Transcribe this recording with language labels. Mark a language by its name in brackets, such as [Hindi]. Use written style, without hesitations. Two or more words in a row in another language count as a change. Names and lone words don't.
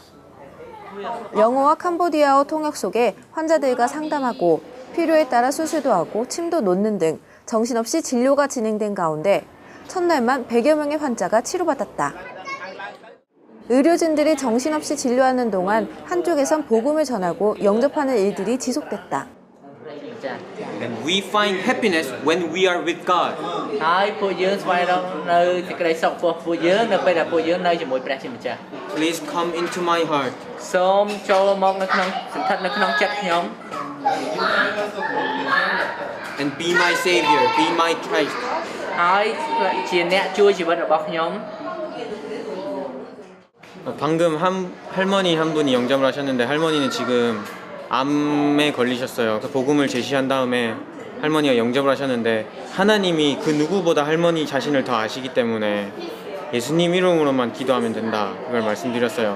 [Korean] 영어와 캄보디아어 통역 속에 환자들과 상담하고 필요에 따라 수술도 하고 침도 놓는 등 정신없이 진료가 진행된 가운데 첫날만 100여 명의 환자가 치료받았다. 의료진들이 정신없이 진료하는 동안 한쪽에선 복음을 전하고 영접하는 일들이 지속됐다. [English] And we find happiness when we are with God. [Khmer] ហើយពួកយើងស្វែងរកនៅសេចក្តីសុខពួកយើងនៅពេលដែលពួកយើងនៅជាមួយព្រះជាម្ចាស់ [English] Please come into my heart. [Khmer] សូមចូលមកនៅក្នុងសន្ធិដ្ឋនៅក្នុងចិត្តខ្ញុំ [English] And be my savior, be my Christ. [Khmer] ហើយជាអ្នកជួយជីវិតរបស់ខ្ញុំ [Korean] 방금 할머니 한 분이 영접을 하셨는데 할머니는 지금 암에 걸리셨어요. 그 복음을 제시한 다음에 할머니가 영접을 하셨는데 하나님이 그 누구보다 할머니 자신을 더 아시기 때문에 예수님 이름으로만 기도하면 된다 그걸 말씀드렸어요.